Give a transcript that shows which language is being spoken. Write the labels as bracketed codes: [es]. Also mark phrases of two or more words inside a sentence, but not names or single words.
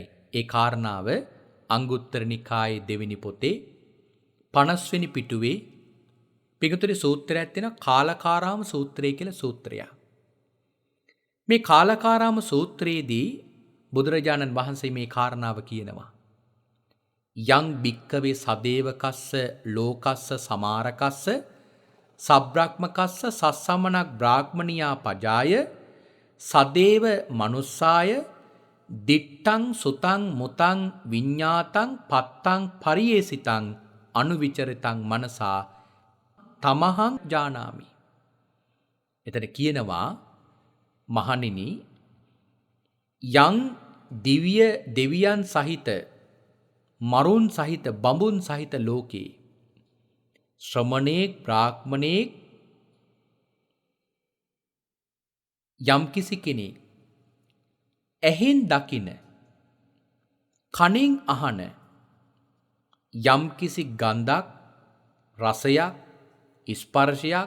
[si] ඒ කාරණාව අංගුත්තර නිකායේ දෙවෙනි පොතේ 50 වෙනි පිටුවේ පිටුතරි සූත්‍රයක් තියෙනවා කාලකාරාම සූත්‍රය කියලා සූත්‍රයක්. මේ කාලකාරාම සූත්‍රයේදී බුදුරජාණන් වහන්සේ මේ කාරණාව කියනවා. [pi] යං භික්කවේ සදේවකස්ස ලෝකස්ස සමාරකස්ස සබ්‍රාහ්මකස්ස සස්සමනක් බ්‍රාහ්මනියා පජාය සදේව මනුස්සාය දිට්ටං සුතං මුතං විඤ්ඤාතං පත්තං පරියේසිතං අනුවිචරිතං මනසා තමහං ජානාමි. [si] එතන කියනවා මහණෙනි යං දිව්‍ය දෙවියන් සහිත මරුන් සහිත බඹුන් සහිත ලෝකේ ශ්‍රමණේක් බ්‍රාහ්මණේක් යම්කිසි කෙනෙක් ඇහෙන් දකින කනෙන් අහන යම්කිසි ගන්ධක් රසයක් ස්පර්ශයක්